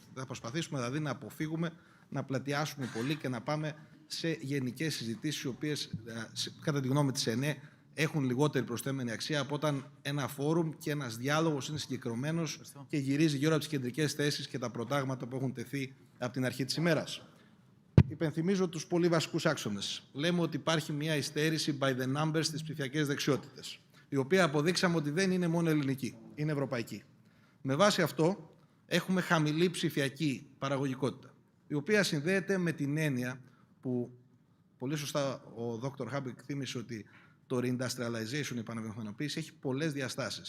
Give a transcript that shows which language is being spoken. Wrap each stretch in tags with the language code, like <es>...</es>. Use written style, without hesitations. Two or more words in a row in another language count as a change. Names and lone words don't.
<el>Θα προσπαθήσουμε δηλαδή να αποφύγουμε να πλατιάσουμε πολύ και να πάμε σε γενικές συζητήσεις, οι οποίες, κατά τη γνώμη της ΕΕΝΕ, έχουν λιγότερη προσθέμενη αξία από όταν ένα φόρουμ και ένας διάλογος είναι συγκεκριμένος και γυρίζει γύρω από τις κεντρικές θέσεις και τα προτάγματα που έχουν τεθεί από την αρχή της ημέρας. Υπενθυμίζω τους πολύ βασικούς άξονες. Λέμε ότι υπάρχει μια υστέρηση</el> <en>by the numbers</en> <el>στις ψηφιακές δεξιότητες, η οποία αποδείξαμε ότι δεν είναι μόνο ελληνική, είναι ευρωπαϊκή. Με βάση αυτό, έχουμε χαμηλή ψηφιακή παραγωγικότητα, η οποία συνδέεται με την έννοια που πολύ σωστά ο Dr. Habeck θύμισε ότι το reindustrialization, η επαναβιομηχανοποίηση, έχει πολλές διαστάσεις.</el>